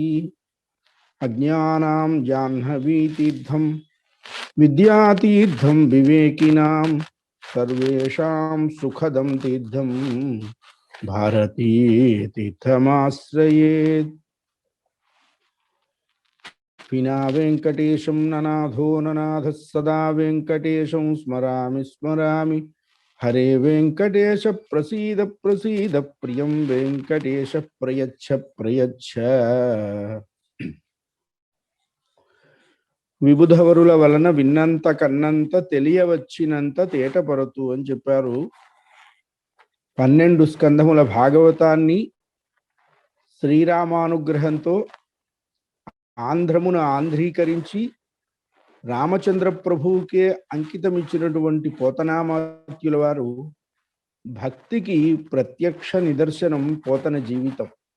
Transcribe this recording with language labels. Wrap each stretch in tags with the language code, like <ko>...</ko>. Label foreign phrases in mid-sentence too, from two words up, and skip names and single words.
<sa>अज्ञानां जाह्नवीतीर्थं विद्यातीर्थं विवेकिनां सर्वेषां सुखदं तीर्थं भारती तीर्थमाश्रयेत्। विना वेंकटेशं ननाथो ननाथः सदा वेंकटेशं स्मरामि स्मरामि। हरे वेंकटेश प्रसीद प्रसीद प्रियं वेंकटेश प्रयच्छ प्रयच्छ।</sa> <te>విబుధవరుల వలన విన్నంత కన్నంత తెలియవచ్చినంత తేటపరతు అని చెప్పారు. 12 స్కంధముల భాగవతాన్ని శ్రీరామానుగ్రహంతో ఆంధ్రమున ఆంధ్రీకరించి రామచంద్ర ప్రభువుకే అంకితమిచ్చినటువంటి పోతనామాత్యుల వారు భక్తికి ప్రత్యక్ష నిదర్శనం పోతన జీవితం.</te>